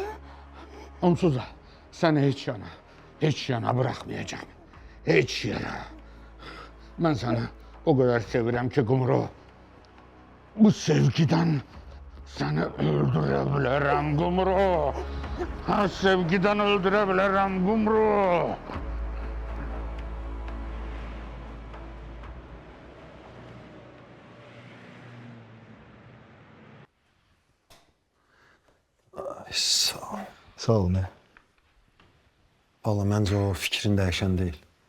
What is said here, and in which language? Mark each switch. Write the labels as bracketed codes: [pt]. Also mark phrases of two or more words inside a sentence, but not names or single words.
[tr] Onsuz da seni hiç yana bırakmayacağım. Hiç yana. Ben seni o kadar sevirəm ki Gumru. Bu sevgiden seni öldürebilirim Gumru. Ha sevgiden öldürebilirim Gumru. [az] Sağ ol. Sağ ol, nə? Valla məncə o fikrin dəyişən deyil.